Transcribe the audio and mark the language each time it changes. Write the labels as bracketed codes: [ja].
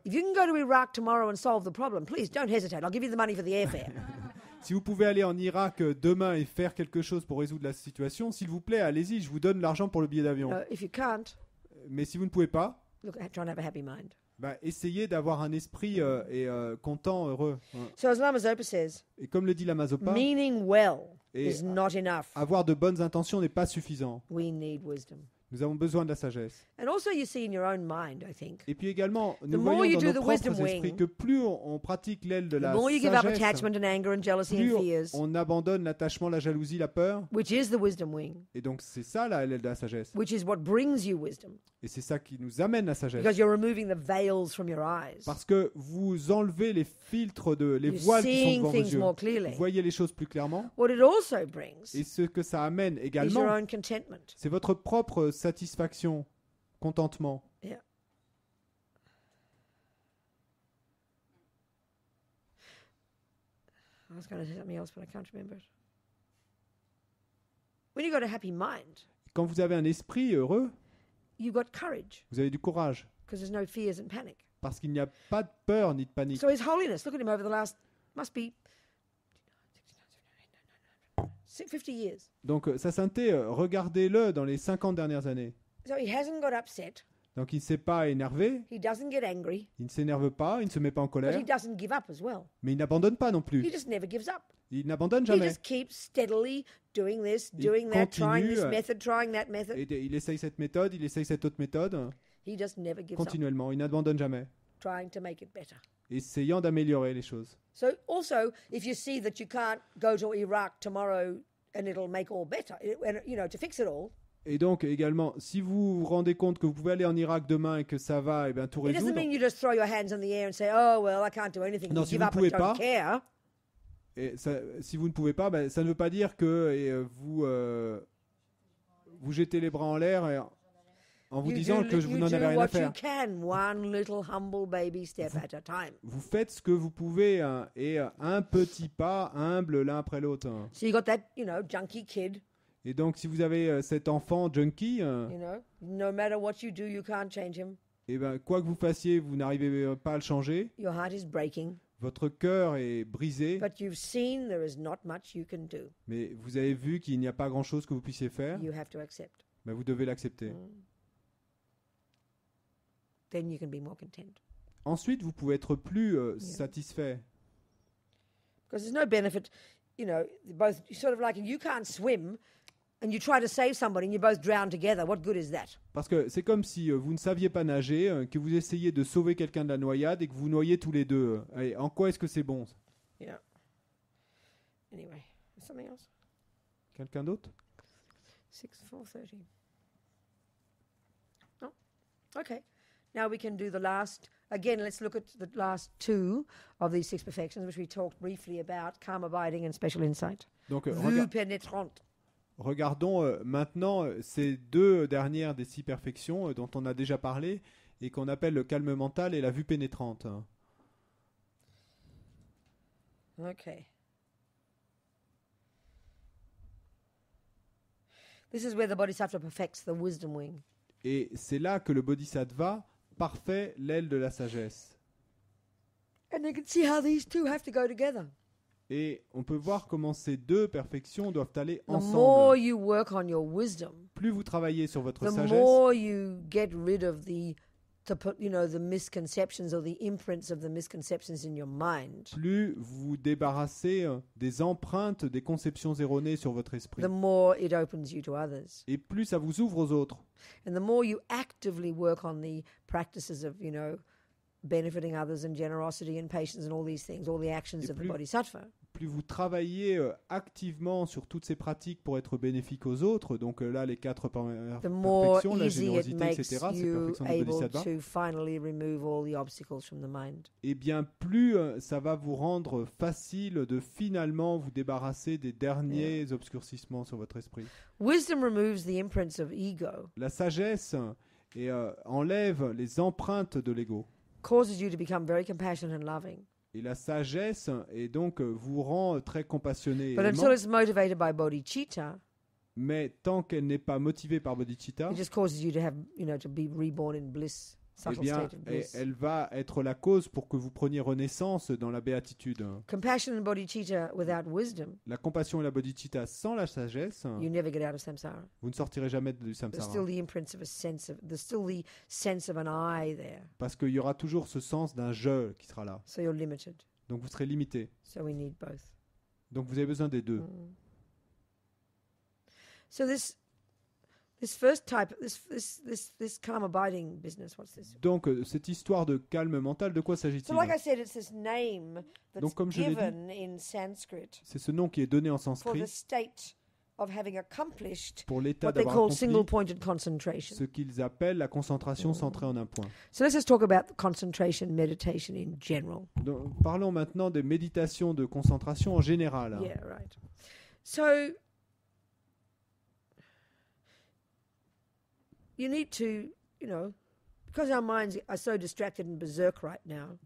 [en] if you can go to Iraq tomorrow and solve the problem, please don't hesitate. I'll give you the money for the airfare. [fr] Si vous pouvez aller en Irak demain et faire quelque chose pour résoudre la situation, s'il vous plaît, allez-y, je vous donne l'argent pour le billet d'avion. [en] If you can't, [fr] Mais si vous ne pouvez pas, [en] look, try and have a happy mind. [fr] essayez d'avoir un esprit content, heureux. Ouais. [en] So as Lama Zopa says, [fr] Et comme le dit Lama Zopa, [en] meaning well [fr] Et [en] is not enough. [fr] avoir de bonnes intentions n'est pas suffisant. [en] We need wisdom. [fr] Nous avons besoin de la sagesse. [en] And also you see in your own mind, I think, [fr] Et puis également, nous [en] more [fr] voyons [en] you [fr] dans [en] do [fr] nos [en] the wisdom [fr] propres esprits [en] wing, [fr] que plus on pratique l'aile de [en] the [fr] la [en] more you give up [fr] sagesse, [en] attachment and anger and jealousy [fr] plus [en] and fears, [fr] on abandonne l'attachement, la jalousie, la peur. [en] which is the wisdom wing, [fr] Et donc c'est ça l'aile de la sagesse. [en] which is what brings you wisdom, [fr] Et c'est ça qui nous amène la sagesse. [en] because you're removing the veils from your eyes. [fr] Parce que vous enlevez les filtres, les [en] You're [fr] voiles qui sont [en] seeing [fr] devant vos [en] things [fr] yeux. [en] more [fr] Vous [en] clearly. [fr] voyez les choses plus clairement. [en] What it also brings [fr] Et ce que ça amène [en] is your [fr] également, [en] own contentment. [fr] c'est votre propre satisfaction, contentement. [en] Yeah. I was going to say something else, but I can't remember it. When you've got a happy mind, [fr] Quand vous avez un esprit heureux, [en] you've got courage [fr] vous avez du courage. [en] because there's no fears and panic. [fr] Parce qu'il n'y a pas de peur ni de panique. [en] So His holiness, look at him over the last, must be 50 years. [fr] Donc sa sainteté, regardez-le dans les 50 dernières années. [en] So he hasn't got upset. [fr] Donc il ne s'est pas énervé, [en] He doesn't get angry, [fr] il ne s'énerve pas, il ne se met pas en [en] but [fr] colère, [en] he doesn't give up as well. [fr] mais il n'abandonne pas non [en] He [fr] plus. [en] just never gives up. [fr] Il n'abandonne [en] He [fr] jamais. [en] just keeps steadily doing this, [fr] Il [en] doing that, trying [fr] continue, [en] this method, trying that method. [fr] Et il essaye cette méthode, il essaye cette autre méthode, [en] He just never gives up, [fr] continuellement. Il n'abandonne jamais, [en] trying to make it better. [fr] essayant d'améliorer les choses. [en] So also, if you see that you can't go to Iraq tomorrow and it'll make all better, to fix it all, [fr] Et donc également, si vous vous rendez compte que vous pouvez aller en Irak demain et que ça va, tout [en] it doesn't [fr] résoudre, [en] mean you just throw your hands in the air and say, oh, well, I can't do anything. [fr] Non, [en] You [fr] si [en] give [fr] vous [en] up and [fr] pouvez [en] don't [fr] pas, [en] care. [fr] et si vous ne pouvez pas, ça ne veut pas dire que vous jetez les bras en l'air en vous disant que vous n'en avez rien à [en] what [fr] faire. [en] you can, one little humble baby step at a time. [fr] Vous faites ce que vous pouvez et un petit pas humble l'un après l'autre. [en] So you got that, junkie kid, [fr] Et donc si vous avez cet enfant junkie, [en] no matter what you do, you can't change him. [fr] quoi que vous fassiez, vous n'arrivez pas à le changer. [en] Your heart is breaking, [fr] Votre cœur est brisé, [en] but you've seen there is not much you can do. [fr] mais vous avez vu qu'il n'y a pas grand-chose que vous puissiez faire. [en] You have to accept. [fr] Vous devez l'accepter. [en] Then you can be more content. [fr] Ensuite, vous pouvez être plus satisfait. [en] Because there's no benefit, both sort of like you can't swim and you try to save somebody and you both drown together. What good is that? [fr] Parce que c'est comme si vous ne saviez pas nager, que vous essayez de sauver quelqu'un de la noyade et que vous noyez tous les deux. Et en quoi est-ce que c'est bon? [en] Yeah. Anyway, something else? [fr] Quelqu'un d'autre? [en] 4:30. No? Okay. Now we can do the last. Again, let's look at the last two of these 6 perfections, which we talked briefly about: calm abiding and special insight. [fr] Donc, Vue pénétrante. regardons maintenant ces 2 dernières des 6 perfections dont on a déjà parlé et qu'on appelle le calme mental et la vue pénétrante. [en] Okay. This is where the Bodhisattva perfects the wisdom wing. [fr] Et c'est là que le bodhisattva parfait l'aile de la sagesse. [en] And you can see how these two have to go together. [fr] Et on peut voir comment ces 2 perfections doivent aller [en] The more [fr] ensemble. [en] you work on your wisdom, [fr] Plus vous travaillez sur votre [en] the [fr] sagesse, [en] more you get rid of the misconceptions or the imprints of the misconceptions in your mind, [fr] plus vous vous débarrassez des empreintes, des conceptions erronées sur votre esprit. [en] the more it opens you to others. [fr] Et plus ça vous ouvre aux autres. [en] And the more you actively work on the practices of, benefiting others and generosity and patience and all these things, all the actions [fr] Et [en] of the [fr] plus- [en] Bodhisattva, [fr] Plus vous travaillez activement sur toutes ces pratiques pour être bénéfique aux autres, donc là les 4 [en] the more [fr] perfections, la [en] easy it [fr] générosité, [en] makes [fr] etc., ces [en] you [fr] perfections du [en] able [fr] bodhisattva, [en] to finally remove all the obstacles from the mind. [fr] et bien plus ça va vous rendre facile de finalement vous débarrasser des derniers obscurcissements sur votre esprit. [en] Wisdom removes the imprints of ego, [fr] La sagesse enlève les empreintes de l'ego. [en] causes you to become very compassionate and loving. [fr] Et la sagesse et donc vous rend très compassionné. et [en] But [fr] aimant. [en] until it's motivated by bodhicitta, [fr] Mais tant qu'elle n'est pas motivée par bodhicitta, [en] it just causes you to have, to be reborn in bliss, [fr] eh [en] subtle [fr] bien, state of bliss. elle va être la cause pour que vous preniez renaissance dans la béatitude. [en] Compassion and bodhicitta without wisdom, [fr] La compassion et la bodhicitta sans la sagesse, [en] you never get out of samsara. [fr] vous ne sortirez jamais du [en] There's [fr] samsara. [en] still the imprints of there's still the sense of an I there. [fr] Parce qu'il y aura toujours ce sens d'un je qui sera là. [en] So you're limited. [fr] Donc vous serez limité. [en] So we need both. [fr] Donc vous avez besoin des 2. [en] So this first type, this calm abiding business, what's this? [fr] Donc cette histoire de calme mental, de quoi [en] So [fr] s'agit-il? [en] like I said, it's this name that's [fr] Donc, comme je l'ai dit, [en] given in Sanskrit [fr] C'est ce nom qui est donné en [en] for the [fr] sanskrit [en] state of having accomplished [fr] pour l'état [en] what they [fr] d'avoir [en] call [fr] accompli [en] single-pointed concentration. [fr] ce qu'ils appellent la concentration centrée en un point. [en] So let's just talk about concentration meditation in general. [fr] Donc, parlons maintenant des méditations de concentration en général. [en] Yeah, right. So you need to, because our minds are so distracted and berserk right now,